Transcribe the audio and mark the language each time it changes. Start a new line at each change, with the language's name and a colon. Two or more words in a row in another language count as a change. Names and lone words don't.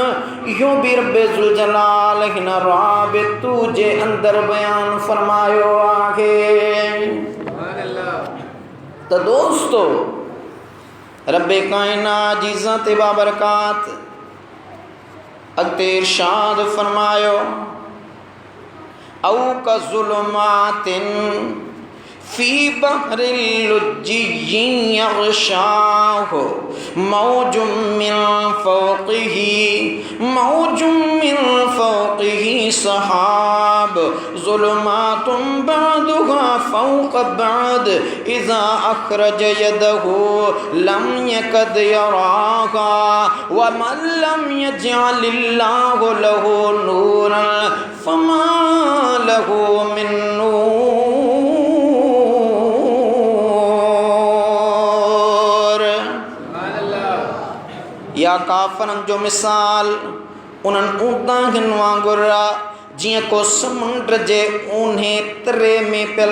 Sindhi: इहो बि रब्बे ज़ुल जलाल हिन राबितु जे अंदरि बयानु फरमायो आहे। तो दोस्तो रब्बे कायनात जी ज़ात बाबरकात अॻिते इरशाद फरमायो
Arabic: أو كظلمات في بحر لجي يغشاه موج من فوقه سحاب ظلمات بعضها فوق بعض إذا أخرج يده لم يكد يراها ومن لم يجعل الله له نورا فما له من نور.
Sindhi: या काफ़रनि जो मिसाल उन्हनि ऊंदाहियुनि वांगुरु आहे जीअं को समुंड जे ऊन्हे तरे में पियल